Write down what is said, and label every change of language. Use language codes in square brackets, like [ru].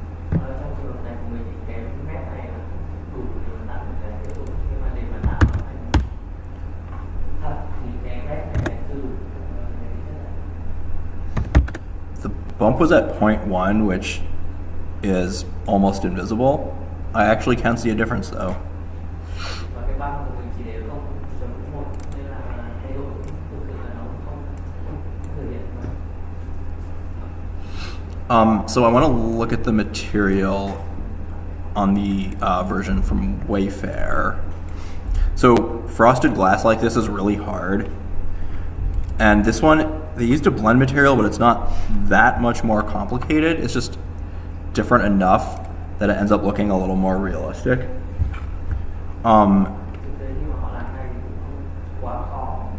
[vi] Trong trường hợp này của mình thì cái map này là đủ để mà tạo được cái tiếp tục, nhưng mà để mà tạo nó thành thật thì cái map này là chưa đủ để thế này. [en] The bump was at 0.1, which is almost invisible. I actually can see a difference though. [vi] Và cái băng của mình chỉ để 0.1 nên là thay đổi thực sự là nó không thể hiện được. [en] So I want to look at the material on the version from Wayfair. So frosted glass like this is really hard. And this one, they used a blend material, but it's not that much more complicated. It's just different enough that it ends up looking a little more realistic. [vi] Thực tế khi mà họ làm này thì cũng không quá khó.